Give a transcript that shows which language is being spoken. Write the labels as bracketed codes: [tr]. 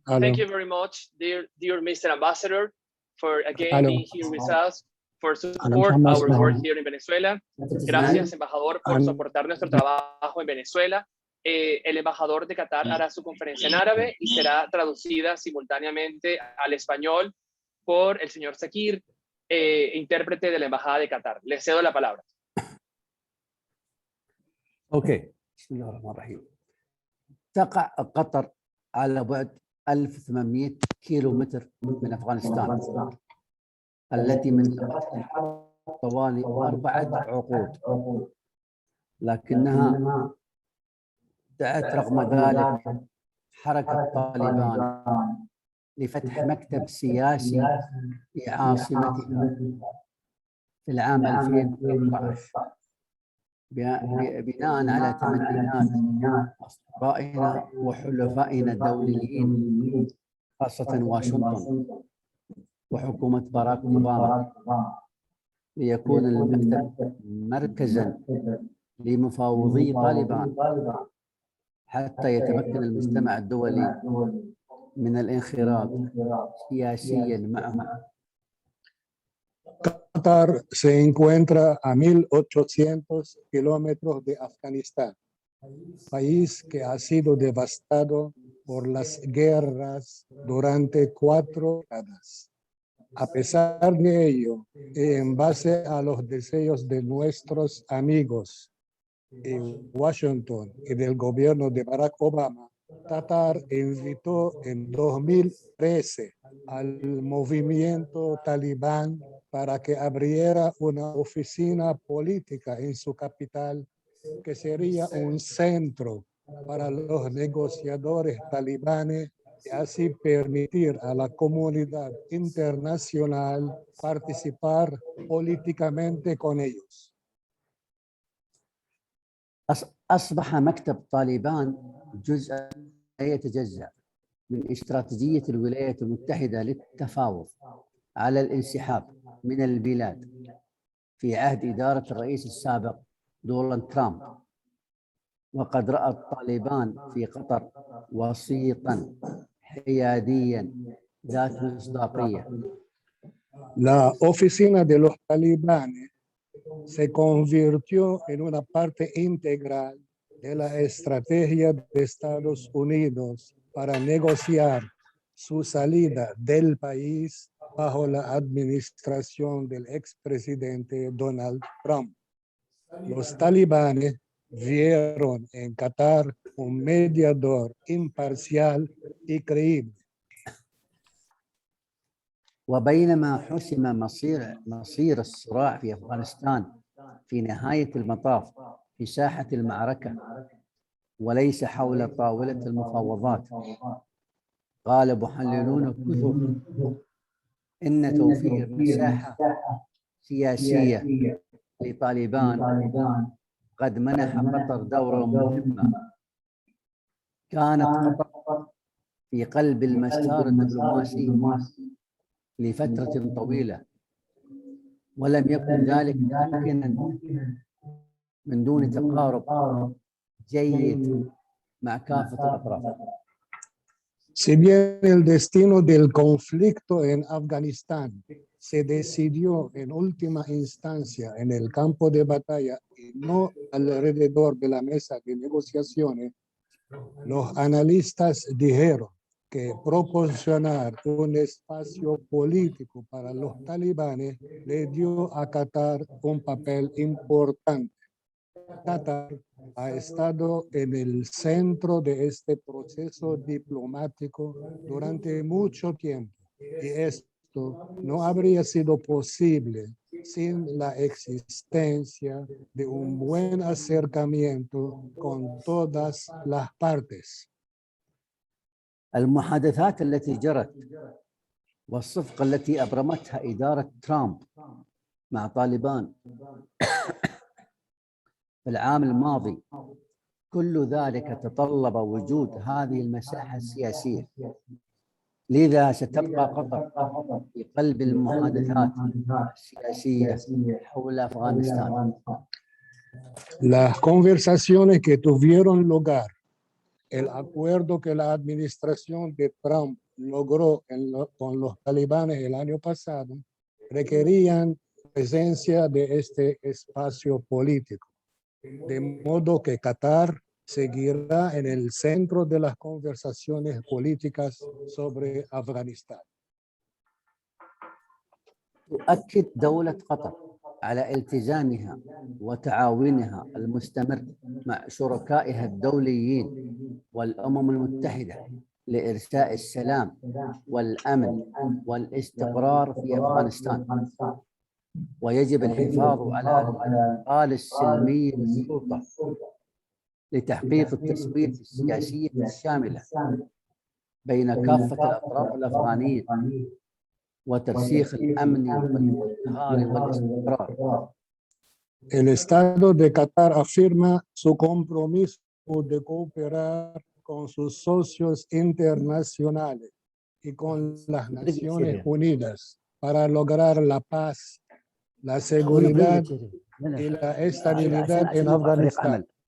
[en] Thank you very much, dear Mr. Ambassador, for again being here with us, for support our work here in Venezuela. [es] Gracias, embajador, por soportar nuestro trabajo en Venezuela. El embajador de Qatar hará su conferencia en árabe y será traducida simultáneamente al español por el señor Zakir, intérprete de la Embajada de Qatar. Le cedo la palabra. [ar] اوكي بسم الله الرحمن الرحيم. تقع قطر على بعد 1800 كيلومتر من افغانستان التي منطقتها طوال 4 عقود، لكنها دعت رغم ذلك حركة طالبان لفتح مكتب سياسي في عاصمتها في العام 2013 بناء على تمنيات أصدقائنا وحلفائنا الدوليين خاصة واشنطن وحكومة باراك أوباما، ليكون المكتب مركزا لمفاوضي طالبان حتى يتمكن المجتمع الدولي من الانخراط سياسيا معهم. [es] Qatar se encuentra a 1.800 kilómetros de Afganistán, país que ha sido devastado por las guerras durante 4 décadas. A pesar de ello, y en base a los deseos de nuestros amigos en Washington y del gobierno de Barack Obama, Qatar invitó en 2013 al movimiento talibán para que abriera una oficina política en su capital, que sería un centro para los negociadores talibanes y así permitir a la comunidad internacional participar políticamente con ellos. [ar] أصبح مكتب طالبان جزء لا يتجزأ من استراتيجية الولايات المتحدة للتفاوض على الانسحاب من البلاد في عهد إدارة الرئيس السابق دونالد ترامب. وقد رأى الطالبان في قطر وسيطا حياديا ذات مصداقية. [es] La oficina de los talibanes se convirtió en una parte integral de la estrategia de Estados Unidos para negociar su salida del país bajo la administración del expresidente Donald Trump. Los talibanes vieron en Qatar un mediador imparcial y creíble. [ar] وبينما حسم مصير الصراع في أفغانستان في نهاية المطاف في ساحة المعركة وليس حول طاولة المفاوضات، قال محللون كثر إن توفير مساحة سياسية لطالبان قد منح قطر دورا مهما. كانت قطر في قلب المسار الدبلوماسي لفترة طويلة ولم يكن ذلك ممكنا من دون تقارب جيد مع كافة الأطراف. [es] Si bien el destino del conflicto en Afganistán se decidió en última instancia en el campo de batalla y no alrededor de la mesa de negociaciones, los analistas dijeron que proporcionar un espacio político para los talibanes le dio a Qatar un papel importante. Qatar ha estado en el centro de este proceso diplomático durante mucho tiempo y esto no habría sido posible sin la existencia de un buen acercamiento con todas las partes. [ar] المحادثات التي جرت والصفقة التي أبرمتها إدارة ترامب مع طالبان في العام الماضي كل ذلك تطلب وجود هذه المساحة السياسية. لذا ستبقى قطر في قلب المحادثات السياسية حول أفغانستان. [es] Las conversaciones que tuvieron lugar, el acuerdo que la administración de Trump logró con los talibanes el año pasado, requerían presencia de este espacio político. De modo que Qatar seguirá en el centro de las conversaciones políticas sobre Afganistán. [ar] تؤكد دولة قطر على التزامها وتعاونها المستمر مع شركائها الدوليين والأمم المتحدة لإرساء السلام والأمن والاستقرار في أفغانستان. ويجب الحفاظ على الانتقال السلمي للسلطة لتحقيق التسوية السياسية الشاملة بين كافة الأطراف الأفغانية وترسيخ الأمن والازدهار والاستقرار. [es] El Estado de Qatar afirma su compromiso de cooperar con sus socios internacionales y con las Naciones Unidas para lograr la paz, la seguridad y la estabilidad en Afganistán.